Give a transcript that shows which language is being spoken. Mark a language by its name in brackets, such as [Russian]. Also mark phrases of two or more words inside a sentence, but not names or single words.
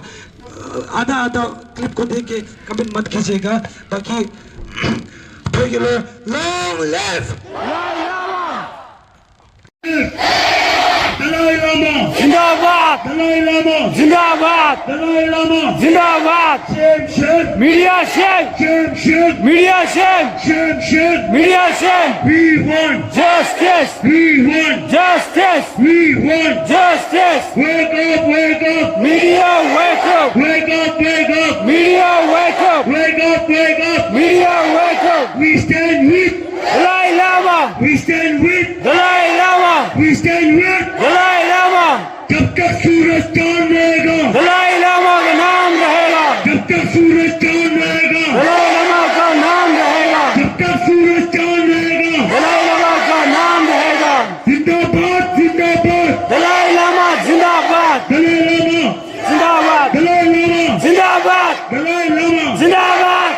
[Hindi] आधा आधा क्लिप को देख के कमेंट मत कीजिएगा, ताकि [English] long live [Hindi] दलाई लामा जिंदाबाद दलाई लामा जिंदाबाद दलाई लामा जिंदाबाद [English] शेम media shame media shame media shame we want justice justice justice wake up media wake up wake up media wake up wake up media wake up we stand with Dalai Lama we stand with Dalai Lama we stand with Dalai Lama [Hindi] जब तक सूरज चांद रहेगा Dalai Lama का नाम रहेगा जब तक सूरज चांद रहेगा Dalai Lama का नाम रहेगा जब तक सूरज चांद रहेगा Dalai Lama का नाम रहेगा जिंदाबाद जिंदाबाद Dalai Lama जिंदाबाद दलाई लामा जिंदाबाद दलाई लामा जिंदाबाद दलाई लामा जिंदाबाद